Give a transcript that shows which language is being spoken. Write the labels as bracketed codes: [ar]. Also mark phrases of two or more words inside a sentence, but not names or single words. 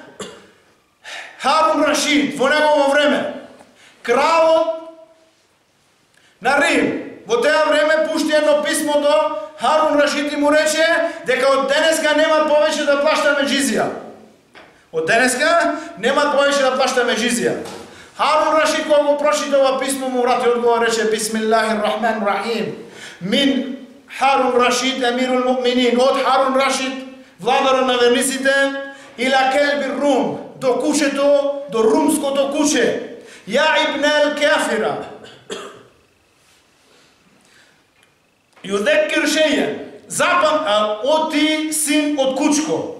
[mk] Харун Рашид, во негово време, кралот на Рим, во теа време пушти едно писмо до Харун Рашид и му рече дека од денеска нема повеќе да плащаме джизија. Од денеска нема повеќе да плащаме джизија. Харун Рашид кога го прочита ова писмо му врати одговор, рече [ar] بسم الله الرحمن الرحيم. من هارون رشيد أمير المؤمنين, [mk] од Харун Рашид, владарот на верниците, [ar] إلى كلب الروم, [mk] до кучето, до румското куче. [ar] يا ابن الكافرة. يذكر شيئا. [mk] Оти син од кучко.